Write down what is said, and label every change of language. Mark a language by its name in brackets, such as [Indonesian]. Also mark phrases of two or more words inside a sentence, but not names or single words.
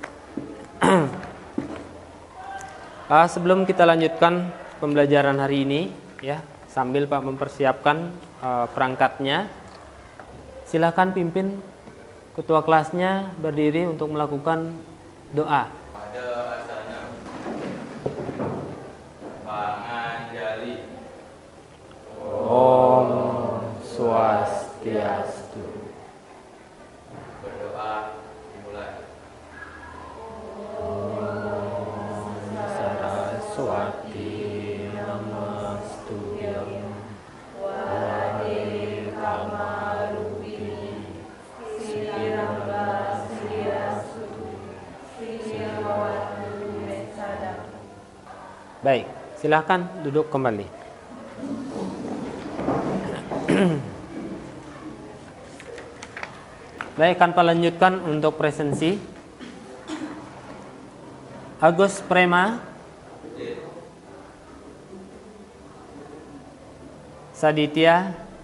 [Indonesian] Sebelum kita lanjutkan pembelajaran hari ini, ya, sambil Pak mempersiapkan perangkatnya, silakan pimpin ketua kelasnya berdiri untuk melakukan doa. [Sanskrit] Om Swastiastu. [Indonesian] Berdoa dimulai. [Sanskrit] Om Saraswati Namastutyam Wade Kamarupini Sikiramba Siriastu Sirwatu Metsada. [Indonesian] Baik, silakan duduk kembali. Baik, akan lanjutkan untuk presensi. Agus Prema, Saditya.